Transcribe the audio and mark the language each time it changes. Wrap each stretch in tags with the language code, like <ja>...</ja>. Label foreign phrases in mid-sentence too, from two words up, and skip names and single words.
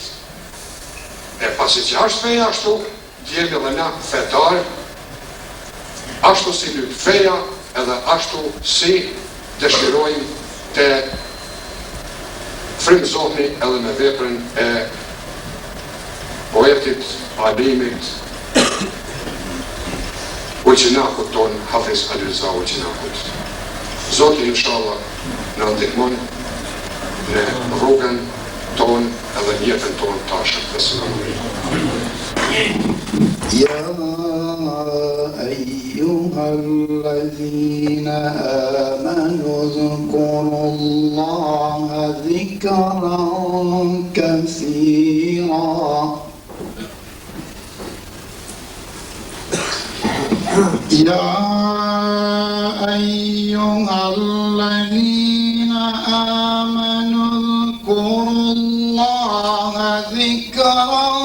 <sq>E pasi që është feja ashtu, jemi edhe na fetar, ashtu si lyp feja, edhe ashtu si dëshirojmë të frymëzohemi edhe me veprën e poetit, alimit, Uqinakut ton, Hafiz Alirza Uqinakut. Zoti inshallah në ndihmon në rrugën ton edhe në jetën ton tashëm.</sq> <ar>السلام عليكم. يا أيها الذين آمنوا اذكروا الله ذكرا كثيرا يا أيها الذين آمنوا اذكروا الله ذكرا</ar>